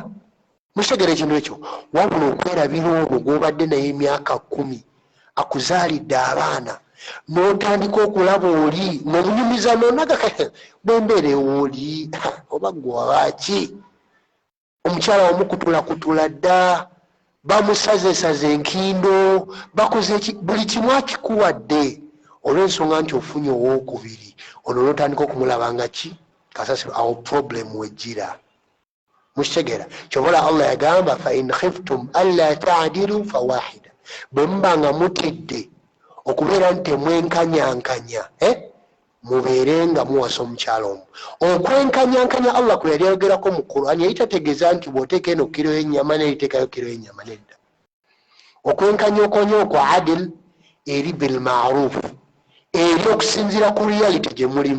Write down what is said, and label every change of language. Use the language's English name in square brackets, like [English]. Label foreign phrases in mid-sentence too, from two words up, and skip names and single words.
[Ganda] Mukitegeera ekintu ekyo? Wabula okwerabira ono gw'obadde naye emyaka 10 akuzaalidde abaana n'otandika okulaba oli ng'omunyumiza n'onaga bwembeere oli oba gwabaki omukyala wamukutulakutula dda, bamusazesaze enkindo, bakoze buli kimu akikuwadde olw'ensonga nti ofunye owookubiri ono n'otandika okumulaba nga ki kasasiro, awo problem wejjira. Mukitegeera? Kyobola Allah yagamba [Arabic] فإن خفتم ألا تعدلوا فواحدة, [Ganda] bwe muba nga mutidde okubeera nti temwenkanyankanya mubeerenga muwasa omukyala omu. Okwenkanyankanya Allah kwe yali ayogerako mu Qur'an yali tategeeza nti bw'oteeka eno kiro y'ennyama n'eriteekayo kiro y'ennyama, nedda. Okwenkanyankanya okwo adil eri [Arabic] بالمعروف, [Ganda] eri okusinziira ku reality gye mulimu.